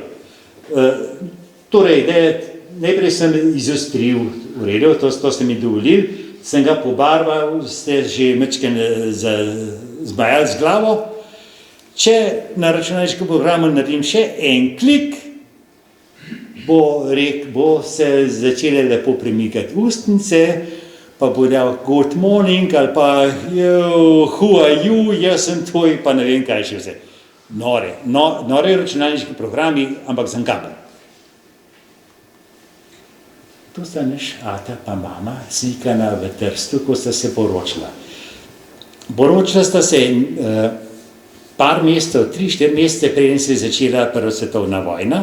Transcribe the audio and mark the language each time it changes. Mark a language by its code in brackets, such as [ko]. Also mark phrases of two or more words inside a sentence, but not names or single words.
[sl] Torej, najprej sem izostril, v redu, to ste mi dovolili, sem ga pobarval, ste že mečken zbajali z glavo. Če na računalniškem programu naredim še en klik, bo se začele lepo premikati ustnice, pa bo dal [en] good morning [sl] ali pa [en] who are you, [sl] jaz sem tvoj, pa ne vem kaj še vse. Nore računalniški programi, ampak sem kapel. Tu sta naš ata pa mama slikana v Trstu, ko sta se poročila. Poročila sta se par mesecev, 3-4 mesece, preden se je začela Prva svetovna vojna.